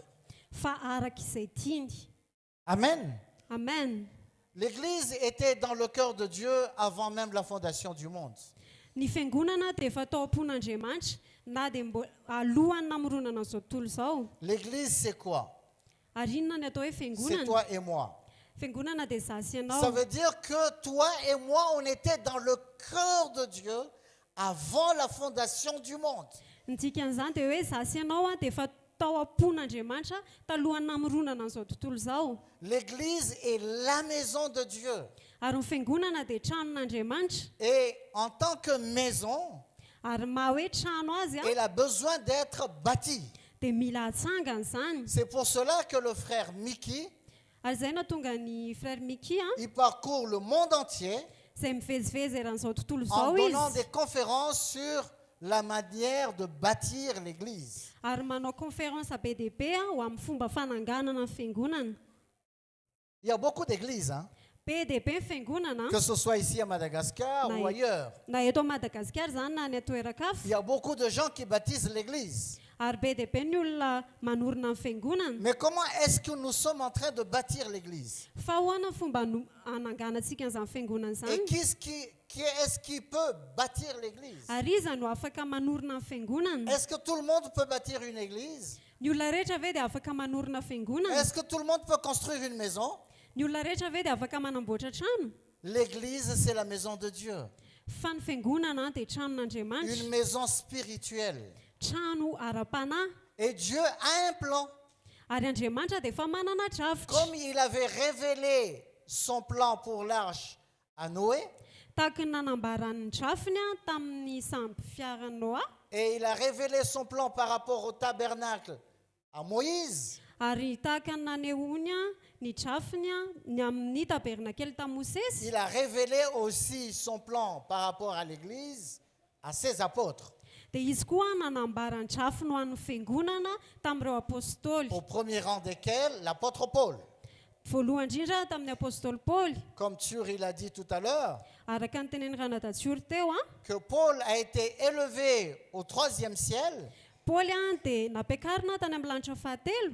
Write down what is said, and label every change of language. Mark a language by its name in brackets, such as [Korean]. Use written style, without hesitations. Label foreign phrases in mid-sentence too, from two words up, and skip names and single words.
[Malagasy] fa araka izay tiany. Amen. Amen. [French] L'Église était dans le cœur de Dieu avant même la fondation du monde. [Malagasy] Ny fiangonana dia efa tao am-pon'Andriamanitra na dia alohany namoronana izao tontolo izao. [French] L'Église, c'est quoi? [Malagasy] Ary inona ny atao hoe [French] C'est [Malagasy] fiangonana? [French] toi et moi. [Malagasy] Fiangonana dia izaho sy ianao. [French] Ça veut dire que toi et moi, on était dans le cœur de Dieu avant la fondation du monde. [Malagasy] Ny dikan'izany dia hoe izaho sy ianao dia efa tao am-pon'Andriamanitra talohany namoronana an'izao tontolo izao. [French] L'Église est la maison de Dieu. [Malagasy] Ary ny fiangonana dia tranon'Andriamanitra. [French] Et en tant que maison, [Malagasy] Ary maha hoe trano azy [French] elle a besoin d'être bâtie. [Malagasy] dia mila hatsangana izany. [French] C'est pour cela que le frère Mickey, [Malagasy] Ary izay nahatonga ny frère Miki [French] il parcourt le monde entier [Malagasy] izay mivezivezy eran'izao tontolo [French] en [Malagasy] izao [French] donnant [Malagasy] izy. [French] des conférences sur la manière de bâtir l'Église. [Malagasy] Ary manao conférence be dia be ho amin'ny fomba fananganana ny fiangonana. [French] Il y a beaucoup d'églises, hein, [Malagasy] Be dia be ny fiangonana, [French] que ce soit ici à Madagascar ou ailleurs. [Malagasy] na eto Madagasikara izany na ny atoeran-kafa. [French] Il y a beaucoup de gens qui baptisent l'Église. [Malagasy] Ary be dia be ny olona manorina ny fiangonana. [French] Mais comment est-ce que nous sommes en train de bâtir l'Église? [Malagasy] Fa ahoana ny fomba hananganantsika an'izany fiangonana [French] Et [Malagasy] izany? [French] qui est-ce qui peut bâtir l'Église? [Malagasy] Ary iza no afaka manorina ny fiangonana? [French] Est-ce que tout le monde peut bâtir une église? [Malagasy] Ny olona rehetra ve dia afaka manorina fiangonana? [French] Est-ce que tout le monde peut construire une maison? [Malagasy] Ny olona rehetra ve dia afaka manamboatra trano? [French] L'église, c'est la maison de Dieu. [Malagasy] Fa ny fiangonana dia tranon'Andriamanitra. [French] Une maison spirituelle. [Malagasy] Trano ara-panahy. [French] Et Dieu a un plan. [Malagasy] Ary Andriamanitra dia efa manana dravitra. [French] Comme il avait révélé son plan pour l'arche à Noé, [Malagasy] Tahaka ny nanambarany drafiny tamin'ny samby fiaran'ny Noa. [French] et il a révélé son plan par rapport au tabernacle à Moïse, [Malagasy] Ary tahaka ny nanehoany ny drafiny ny amin'ny tabernakely tamin'ny Mosesy. [French] il a révélé aussi son plan par rapport à l'église, à ses apôtres. [Malagasy] Dia izy koa nanambara ny drafiny ho an'ny fiangonana tamin'ireo apôstôly. [French] Au premier rang desquels, l'apôtre Paul. [Malagasy] Voalohany indrindra tamin'ny apôstôly Paoly. [French] Comme Thur, il a dit tout à l'heure, [Malagasy] Araka ny tenen'ny Ranadatsioro teo [French] que Paul a été élevé au 3e ciel [Malagasy] Paoly dia napiakarina tany amin'ny lanitra fahatelo.